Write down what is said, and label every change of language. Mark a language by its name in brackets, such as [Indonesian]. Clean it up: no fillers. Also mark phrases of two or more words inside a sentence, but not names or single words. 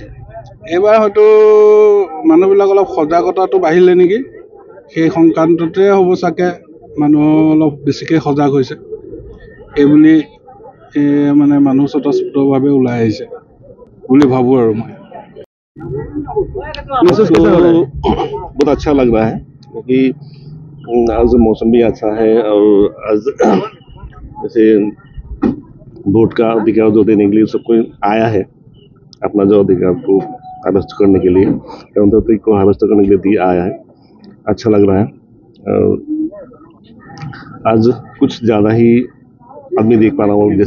[Assamese] এইবাৰ হয়তো মানুহবিলাক অলপ সজাগতাটো বাঢ়িলে নেকি সেই সংক্ৰান্ততে হ'ব চাগে মানুহ অলপ বেছিকৈ সজাগ হৈছে সেইবুলি মানে মানুহ স্বতঃস্ফূৰ্তভাৱে ওলাই আহিছে বুলি ভাবোঁ আৰু মই [Hindi] बहुत अच्छा लग रहा है क्योंकि आज मौसम भी अच्छा है और आज जैसे वोट का अधिकार जो देने के लिए सब कोई आया है अपना जो अधिकार को हार्वेस्ट करने के लिए गणतंत्र को हार्वेस्ट करने के लिए आया है अच्छा लग रहा है और आज कुछ ज़्यादा ही आदमी देख पा रहा हूँ जैसे